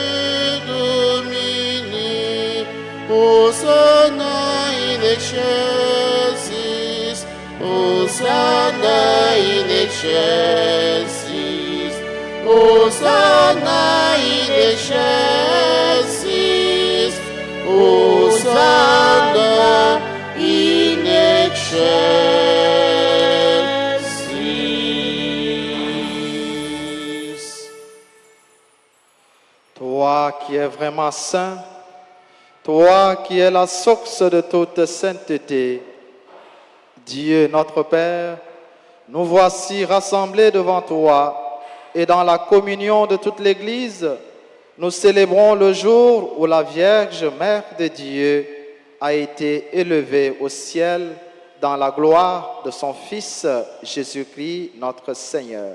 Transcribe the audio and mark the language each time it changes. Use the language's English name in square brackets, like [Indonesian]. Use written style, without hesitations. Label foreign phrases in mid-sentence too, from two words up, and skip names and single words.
[Latin] Domini, Hosanna in excelsis, Hosanna in excelsis, Hosanna in excelsis, Hosanna in excelsis. [French] Toi qui es vraiment saint, toi qui es la source de toute sainteté, Dieu notre Père, nous voici rassemblés devant toi et dans la communion de toute l'Église, nous célébrons le jour où la Vierge Mère de Dieu a été élevée au ciel dans la gloire de son Fils Jésus-Christ notre Seigneur.